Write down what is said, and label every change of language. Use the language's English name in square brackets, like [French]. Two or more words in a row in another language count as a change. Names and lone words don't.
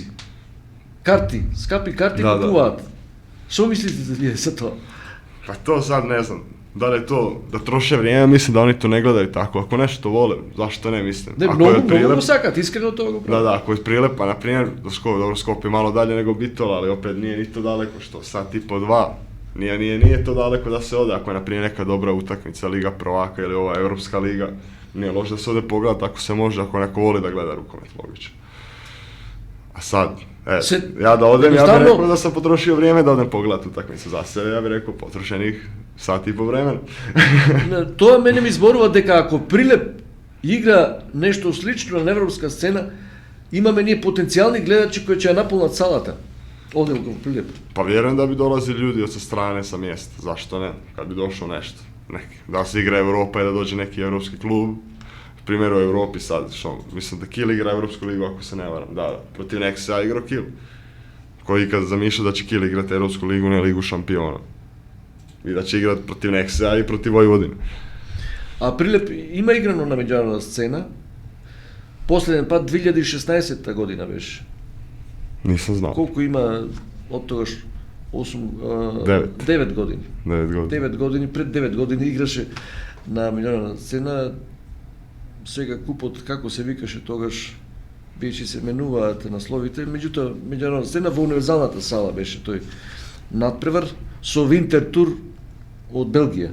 [Macedonian] Карти, скапи карти Да, да. купуваат. Што мислите за вие за тоа? [Croatian] Pa to sad ne znam. Da li je to da troše vrijeme, mislim da oni to ne gledaju tako. Ako nešto vole, zašto ne mislim? [Macedonian] Не, [Croatian] Ako [Macedonian] многу, [Croatian] je [Macedonian] многу [Croatian] prilep- [Macedonian] го сакат, искрено тоа го [Croatian] Da, [Macedonian] прават. [Croatian] ako je prilepa, na primjer, do Skopje, dobro Skopje je malo dalje nego Bitola, ali opet nije ni to daleko, što sat i po dva. Nije to daleko da se ode, ako je na primjer neka dobra utakmica, Liga prvaka ili ova Europska liga, nije loše da se ode pogledat ako se može, ako neko voli da gleda rukomet, logično. A sad, ja da odem, ja bih jednostavno- rekao da sam potrošio vrijeme da odem pogledat utakmicu za sebe, ja bih rekao potrošenih sat i po vremena. [Macedonian] Тоа мене ми зборува дека ако Прилеп игра нешто слично на европска сцена, имаме ние потенцијални гледачи кои ќе ја наполнат салата. Овде во Прилеп. [Croatian] Pa vjerujem da bi dolazili ljudi od sa strane, sa mjesta, zašto ne, kad bi došlo nešto, neki. Da se igra Europa i da dođe neki europski klub, primjer u Europi sad, što, mislim da Kiel igra Europsku ligu ako se ne varam, da, protiv Nexa igrao Kiel, koji kad zamišlja da će Kiel igrati Europsku ligu, ne ligu šampiona. I da će igrati protiv Nexa i protiv Vojvodine. [Macedonian] А Прилеп има играно на меѓународна сцена. Последен пат 2016 година беше. [Croatian] Nisam znao. [Macedonian] Колку има од тогаш 8 Девет. 9 години. [Croatian] 9 godina. [Macedonian] 9 години, пред 9 години играше на меѓународна сцена. Сега купот, како се викаше тогаш, беше се менуваат насловите, меѓутоа меѓународна сцена во универзалната сала беше тој надпревар со Винтер Тур од Белгија.